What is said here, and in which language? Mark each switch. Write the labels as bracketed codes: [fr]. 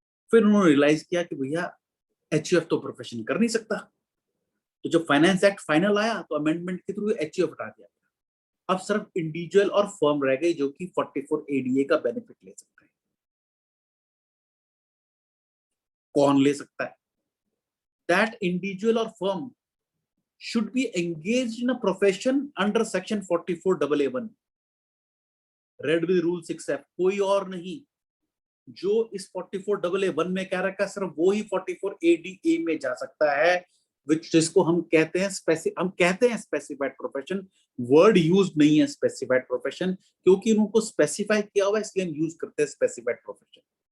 [hi] फिर उन्होंने रियलाइज किया कि भैया HUF तो प्रोफेशन कर नहीं सकता, तो जब फाइनेंस एक्ट फाइनल आया तो अमेंडमेंट के थ्रू HUF हटा दिया। अब सिर्फ इंडिविजुअल और फर्म रह गई जो कि 44 ADA का बेनिफिट ले सकते हैं। कौन ले सकता है? [en] that individual और firm should be engaged in a profession under section 44AA1 read with rule 6F, [hi] कोई और नहीं। जो इस 44AA1 में कह रखा है सिर्फ वो ही 44 ADA में जा सकता है, जिसको हम कहते हैं स्पेसिफाइड प्रोफेशन। वर्ड यूज नहीं है स्पेसिफाइड प्रोफेशन, क्योंकि उनको स्पेसिफाई किया हुआ है, इसलिए हम यूज करते हैं स्पेसिफाइड प्रोफेशन।